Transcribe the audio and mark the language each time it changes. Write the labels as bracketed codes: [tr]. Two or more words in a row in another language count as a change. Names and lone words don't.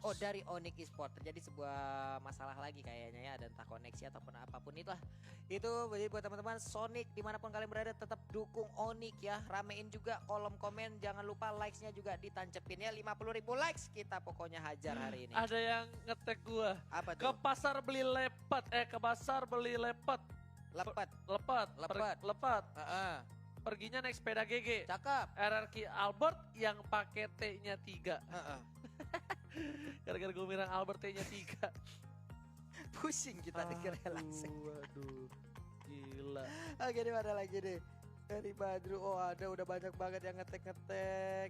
[id] Oh, dari Onyx Esports terjadi sebuah masalah lagi kayaknya ya, ada entah koneksi ataupun apapun itulah. Itu jadi buat teman-teman Sonic dimanapun kalian berada tetap dukung Onyx ya. Ramein juga kolom komen, jangan lupa likes-nya juga ditancepin ya. 50.000 likes kita pokoknya hajar hari ini. Ada yang ngetek gua. Apa Ke tuh? pasar beli lepet. Ke pasar beli lepet. Lepet. Lepat. Heeh. Perginya naik sepeda GG. Cakep. RRQ Albert yang pakai T-nya 3. Heeh. Gara-gara gue bilang Albert T-nya 3. Pusing kita dengernya langsung. Waduh, gila. Oke, ini mana lagi nih? Dari Badru, oh ada udah banyak banget yang ngetek-ngetek.